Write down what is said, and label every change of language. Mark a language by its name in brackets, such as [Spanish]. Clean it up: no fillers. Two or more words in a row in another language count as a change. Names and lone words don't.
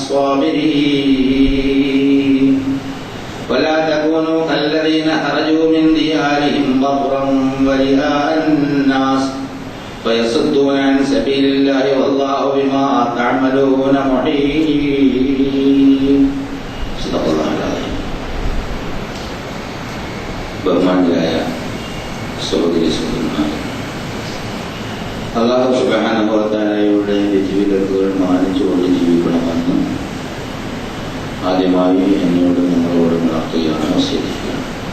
[Arabic] الصابرين ولا تكونوا كالذين خرجوا من ديارهم بطرا ورئاء الناس ويصدون عن سبيل الله والله بما تعملون محيط. صدق الله العظيم. [Malayalam] ബഹുമാന്യരായ സഹോദരി സഹോദരന്മാരെ, [Arabic] الله سبحانه وتعالى [Malayalam] വിധിവിലക്കുകൾ മാനിച്ചുകൊണ്ട് ജീവിക്കണമെന്ന് ആദ്യമായി എന്നോട് നിങ്ങളോട് ഉണർത്തുകയാണ്, വസിയത്തിക്കുകയാണ്.